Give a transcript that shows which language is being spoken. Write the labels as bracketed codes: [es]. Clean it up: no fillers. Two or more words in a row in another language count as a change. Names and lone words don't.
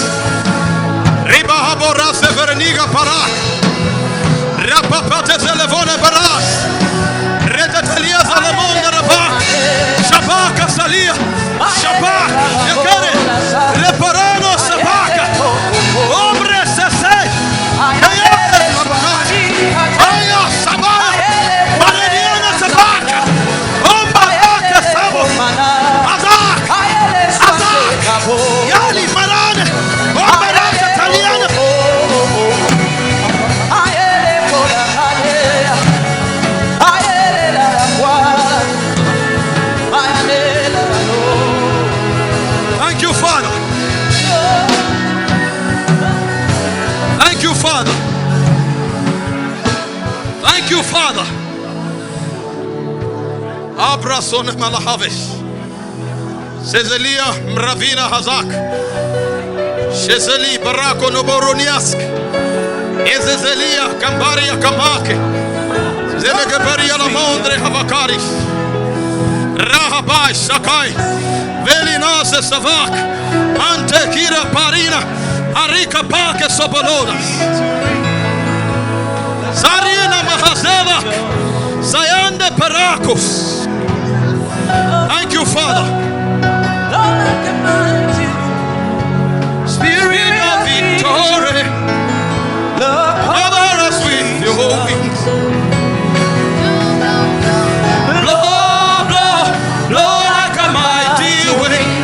[en] Riba habora severeniga parak. Rapapate zelevone baras. Retatelia zalemonda raba. Shabaka salia. Shabak. Yekere. Leparano sabaka. Ombre sese. Aya sabak. Marediana sabaka. Omba ake sabo. Azak. Yali marane. Omba rasa taliana. Thank you, Father. Thank you, Father. Thank you, Father. Abrasone malahavesh. Sezelia mravina hazak. Shezeli barako noboroniask. Ezezelia kambaria kamake. Zelegeberia la mondre havakaris. Rahabai sakai. Velinase savak. Ante kira parina. Arika pake sobolodas. Sarina mahazeva. Sayande perakos. Thank you, Father. Spirit of victory, cover us with your wings. Blow, blow, blow like a mighty wind.